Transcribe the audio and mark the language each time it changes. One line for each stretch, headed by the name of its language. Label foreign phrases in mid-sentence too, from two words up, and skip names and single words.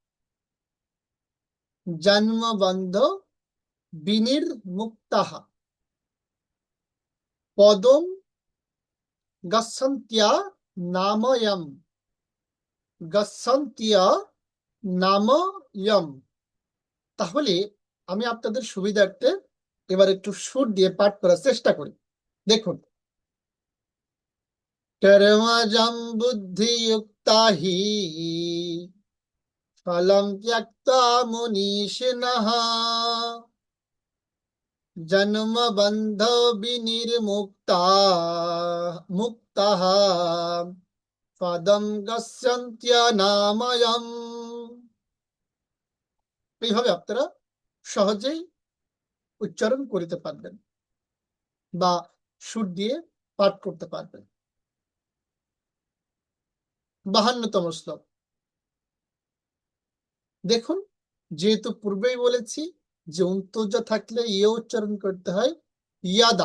Sanskrit: জন্ম বন্ধ বিনির্মুক্তাহা পদম গচ্ছন্ত্যা নাময়ম। গচ্ছন্ত্যা নাময়ম।
Bangla: তাহলে আমি আপনাদের সুবিধার্থে এবার একটু সুর দিয়ে পাঠ করার চেষ্টা করি। দেখুন,
Sanskrit: कर्मजं बुद्धियुक्ता हि फलं त्यक्त्वा मुनीषिणः जन्मबन्धो विनिर्मुक्ता मुक्तः पदं गच्छन्त्यनामयम्।
Bangla: এইভাবে আপনারা সহজেই উচ্চারণ করতে পারবেন বা সুর দিয়ে পাঠ করতে পারবেন। 52তম শ্লোক দেখুন, যেহেতু পূর্বেই বলেছি যে অন্তর্য থাকলে ইয়ে উচ্চারণ করতে হয় ইয়াদা।